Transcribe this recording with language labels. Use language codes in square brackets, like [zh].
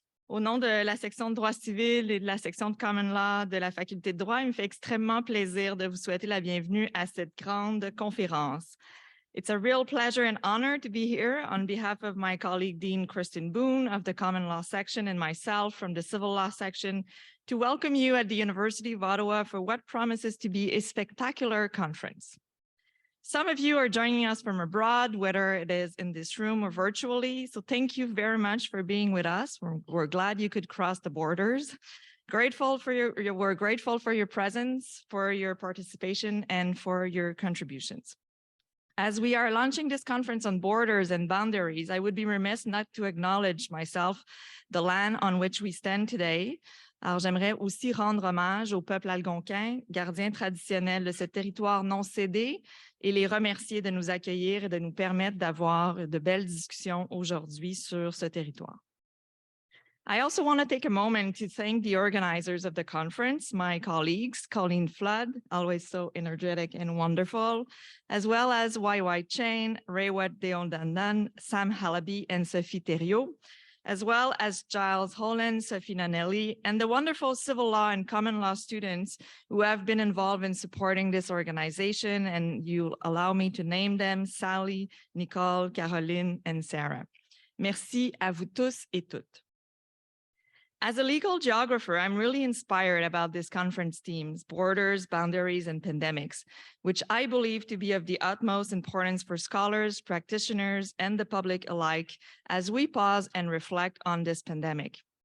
[fr] Au nom de la section de droit civil et de la section de Common Law de la Faculté de droit, il me fait extrêmement plaisir de vous souhaiter la bienvenue à cette grande conférence. [en] It's a real pleasure and honor to be here on behalf of my colleague, Dean Kristen Boone of the Common Law section and myself from the Civil Law section to welcome you at the University of Ottawa for what promises to be a spectacular conference. Some of you are joining us from abroad, whether it is in this room or virtually. So thank you very much for being with us. We're glad you could cross the borders. We're grateful for your presence, for your participation, and for your contributions. As we are launching this conference on borders and boundaries, I would be remiss not to acknowledge myself, the land on which we stand today. [fr] Alors, j'aimerais aussi rendre hommage au peuple algonquin, gardien traditionnel de ce territoire non cédé, et les remercier de nous accueillir et de nous permettre d'avoir de belles discussions aujourd'hui sur ce territoire. [en] I also want to take a moment to thank the organizers of the conference, my colleagues, Colleen M, always so energetic and wonderful, as well as YY Chain, Raywat Deondandan, Sam Halaby, and Sophie Thériault, as well as Giles Holland, Sophie Nanelli, and the wonderful civil law and common law students who have been involved in supporting this organization, and you'll allow me to name them, Sally, Nicole, Caroline, and Sarah. [fr] Merci à vous tous et toutes. [en] As a legal geographer, I'm really inspired about this conference themes, borders, boundaries, and pandemics, which I believe to be of the utmost importance for scholars, practitioners, and the public alike as we pause and reflect on this pandemic.